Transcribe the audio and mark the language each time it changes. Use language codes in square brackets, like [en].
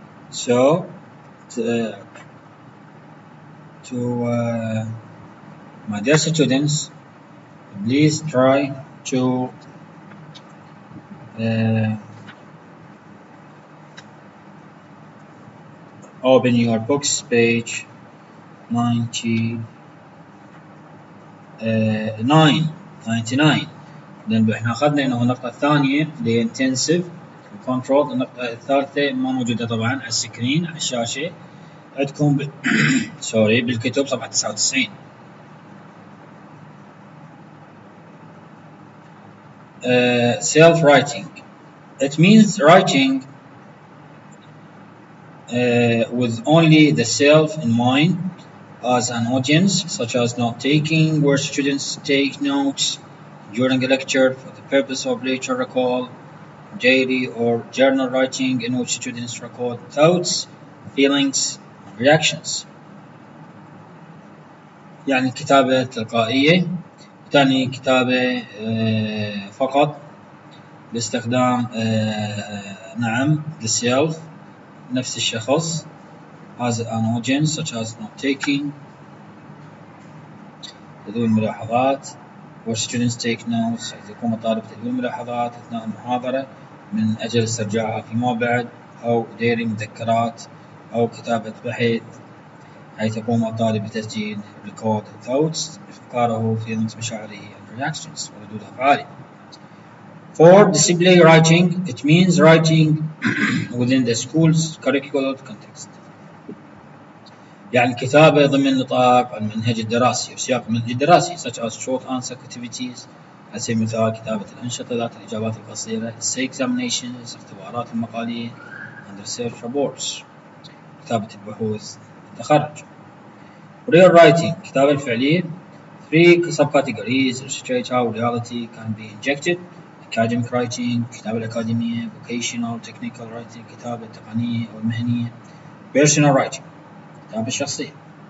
[en] So, to my dear students, please try to open your books page 99. [ar] لأن احنا أخذنا إنه النقطة الثانية اللي هي [en] intensive control. [ar] النقطة الثالثة ما موجودة طبعا على السكرين على الشاشة عندكم سوري بالكتب صفحة 99. [en] Self-writing. It means writing with only the self in mind as an audience, such as note-taking, where students take notes during a lecture for the purpose of later recall, diary or journal writing in which students record thoughts, feelings, and reactions. [ar] يعني كتابة تلقائية، تعني كتابة فقط باستخدام نعم [en] the self [ar] نفس الشخص [en] as an audience such as note-taking [ar] تدوين ملاحظات [en] where students take notes [ar] حيث يقوم الطالب بتدوين ملاحظات أثناء المحاضرة من أجل استرجاعها فيما بعد، أو ديري مذكرات أو كتابة بحث حيث يقوم الطالب بتسجيل [en] record thoughts [ar] أفكاره [en] feelings [ar] مشاعره [en] and reactions [ar] وردود أفعاله. [en] For display writing, it means writing within the school's curricular context. [ar] يعني الكتابة ضمن نطاق المنهج الدراسي وسياق المنهج الدراسي [en] such as short answer activities [ar] على سبيل المثال كتابة الأنشطة ذات الإجابات القصيرة [en] essay examinations [ar] اختبارات المقالية [en] and research reports [ar] كتابة البحوث التخرج. [en] Real writing [ar] الكتابة الفعلية. [en] 3 subcategories illustrate how reality can be injected: academic writing [ar] الكتابة الأكاديمية, [en] vocational technical writing [ar] الكتابة التقنية أو المهنية, [en] personal writing [ar] الكتابة الشخصية.